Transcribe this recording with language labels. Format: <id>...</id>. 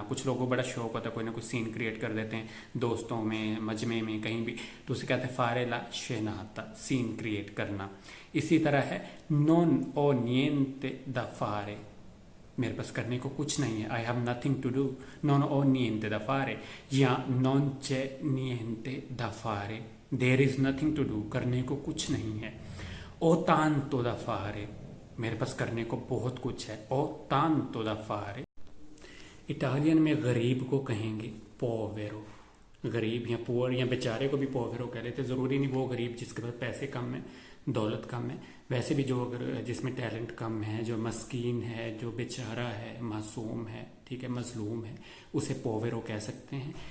<hi>कुछ लोगों को बड़ा शौक होता है, कोई ना कोई सीन क्रिएट कर देते हैं दोस्तों में, मजमे में, कहीं भी, तो उसे कहते हैं</hi> <it>फारे ला scenata,</it> <hi>सीन क्रिएट करना। इसी तरह है</hi> <it>non ho niente da fare,</it> <hi>मेरे पास करने को कुछ नहीं है,</hi> <en>I have nothing to do,</en> <hi>non ho niente da fare, या</hi> <it>non c'è niente da fare,</it> <en>there is nothing to do,</en> <hi>करने को कुछ नहीं है।</hi> <it>o tanto da fare,</it> <hi>मेरे पास करने को बहुत कुछ है,</hi> <it>o tanto da fare।</it> <hi>Italian में गरीब को कहेंगे पोवेरो, गरीब या पुअर या बेचारे को भी पोवेरो कह लेते, ज़रूरी नहीं वो गरीब जिसके पास पैसे कम है, दौलत कम है, वैसे भी जो अगर जिसमें टैलेंट कम है, जो मस्कीन है, जो बेचारा है, मासूम है, ठीक है, मजलूम है, उसे पोवेरो कह सकते हैं।</hi>